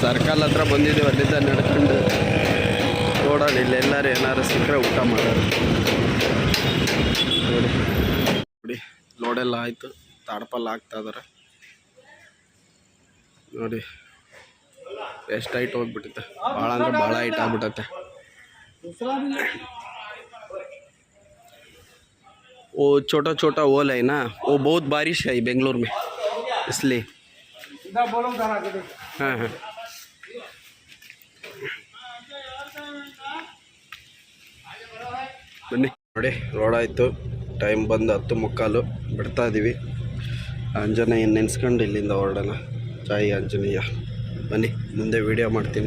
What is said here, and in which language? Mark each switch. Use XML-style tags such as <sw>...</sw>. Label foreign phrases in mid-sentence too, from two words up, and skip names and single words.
<kn>ಸರ್ಕಲ್ ಹತ್ರ ಬಂದಿದ್ದೀವಿ, ಅಲ್ಲಿಂದ ನಡ್ಕೊಂಡು ನೋಡೋಣ. ಇಲ್ಲಿ ಎಲ್ಲರೂ ಏನಾರು ಸಿಕ್ಕರೆ ಊಟ ಮಾಡೋದು. ನೋಡಿ ನೋಡಿ, ಲೋಡೆಲ್ಲ ಆಯಿತು, ತಾಡ್ಪಲ್ಲ ಹಾಕ್ತಾ ಇದಾರೆ ನೋಡಿ. ಎಷ್ಟು ಹೈಟ್ ಹೋಗ್ಬಿಟ್ಟೈತೆ, ಭಾಳ ಅಂದರೆ ಭಾಳ ಹೈಟ್ ಆಗ್ಬಿಟ್ಟೈತೆ.</kn> <hi>वो छोटा छोटा ओल है ना, वो बहुत बारिश है बेंगलोर में, इसलिए। हाँ हाँ</hi> <kn>ಬನ್ನಿ ನೋಡಿ, ರೋಡ್ ಆಯಿತು. ಟೈಮ್ ಬಂದು 10:15 ಬಿಡ್ತಾ ಇದ್ದೀವಿ. ಆಂಜನೇಯ ನೆನೆಸ್ಕೊಂಡು ಇಲ್ಲಿಂದ ಹೊರಡೋಣ. ಜೈ ಆಂಜನೇಯ. ಬನ್ನಿ ಮುಂದೆ ವೀಡಿಯೋ ಮಾಡ್ತೀನಿ.</kn>